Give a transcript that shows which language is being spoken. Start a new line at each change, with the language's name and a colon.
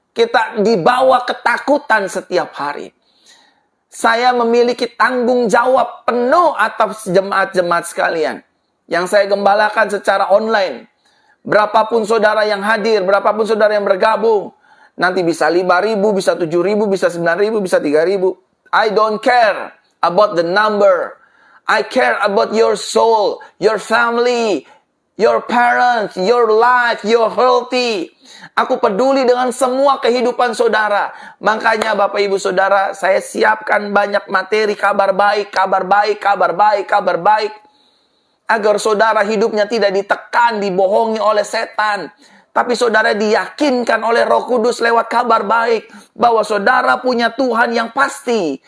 Indonesian: Kita dibawa ketakutan setiap hari. Saya memiliki tanggung jawab penuh atas jemaat-jemaat sekalian yang saya gembalakan secara online. Berapapun saudara yang hadir, berapapun saudara yang bergabung, nanti bisa 5.000, bisa 7.000, bisa 9.000, bisa 3.000.
English: I don't care about the number. I care about your soul, your family, your parents, your life, your healthy.
Indonesian: Aku peduli dengan semua kehidupan saudara. Makanya Bapak Ibu Saudara, saya siapkan banyak materi kabar baik, kabar baik, kabar baik, kabar baik. Agar saudara hidupnya tidak ditekan, dibohongi oleh setan. Tapi saudara diyakinkan oleh Roh Kudus lewat kabar baik bahwa saudara punya Tuhan yang pasti.